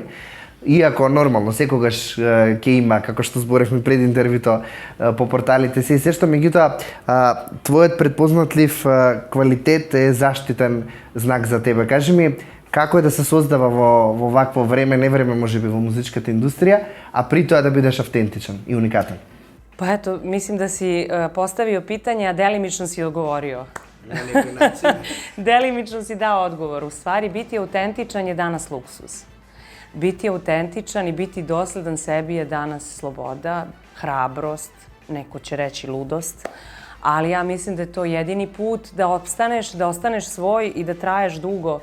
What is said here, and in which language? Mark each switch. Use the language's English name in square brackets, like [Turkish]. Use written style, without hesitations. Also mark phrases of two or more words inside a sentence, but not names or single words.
[Macedonian] Иако нормално секогаш ќе има, како што зборевме пред интервјуто по порталите се што, меѓутоа твојот предпознатлив квалитет е заштитен знак за тебе. Кажи ми, како е да се создава во вакво време, не време можеби во музичката индустрија, а при тоа да бидеш автентичен и уникатен? [Serbian] Pa eto, mislim da si postavio pitanje, a delimično si odgovorio. Delimično si dao odgovor. U stvari, biti autentičan je danas luksus. Biti autentičan i biti dosledan sebi je danas sloboda, hrabrost, neko će reći ludost, ali ja mislim da je to jedini put da opstaneš, da ostaneš svoj i da traješ dugo.